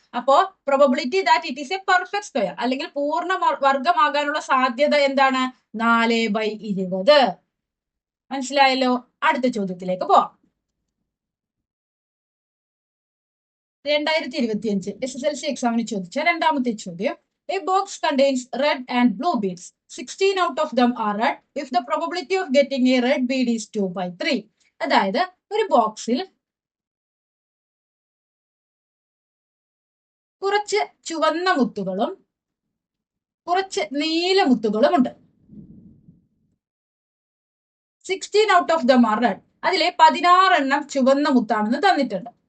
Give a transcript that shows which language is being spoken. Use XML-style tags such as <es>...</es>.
<ml>അപ്പോ</ml> <en>probability that it is a perfect square</en> <ml>അല്ലെങ്കിൽ പൂർണ്ണ വർഗമാകാനുള്ള സാധ്യത എന്താണ്? 4/20. മനസ്സിലായല്ലോ? അടുത്ത ചോദ്യത്തിലേക്ക് പോവാം. 2025 SSLC എക്സാമിന് ചോദിച്ച രണ്ടാമത്തെ ചോദ്യം.</ml> <en>A box contains red and blue beads. 16 out of them are red if the probability of getting a red bead is 2/3.</en> <ml>അതായത് ഒരു ബോക്സിൽ കുറച്ച് ചുവന്ന മുത്തുകളും കുറച്ച് നീല മുത്തുകളും ഉണ്ട്.</ml> <en>16 out of them are red.</en> <ml>അതിലെ 16 എണ്ണം ചുവന്ന മുത്താണെന്ന് തന്നിട്ടുണ്ട്.</ml>